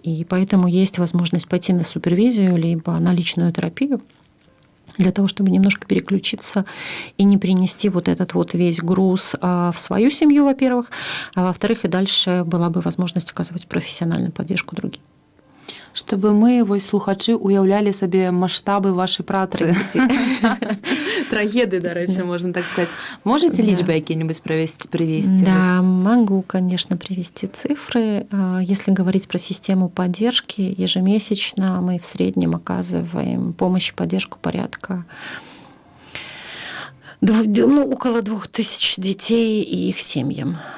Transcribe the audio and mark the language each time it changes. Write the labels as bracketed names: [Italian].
[Russian] И поэтому есть возможность пойти на супервизию либо на личную терапию для того, чтобы немножко переключиться и не принести вот этот вот весь груз в свою семью, во-первых, а во-вторых, и дальше была бы возможность оказывать профессиональную поддержку другим. Чтобы мы, [Belarusian] вось слухачы, уяўлялі сабе маштабы вашай працы. Трагедыі, дарэчы, [Russian] можно так сказать. Можете [Belarusian] лічбы [Russian] какие-нибудь привести? Да, могу, конечно, привести цифры. Если говорить про систему поддержки, ежемесячно мы в среднем оказываем помощь и поддержку порядка около 2000 детей и их семьям.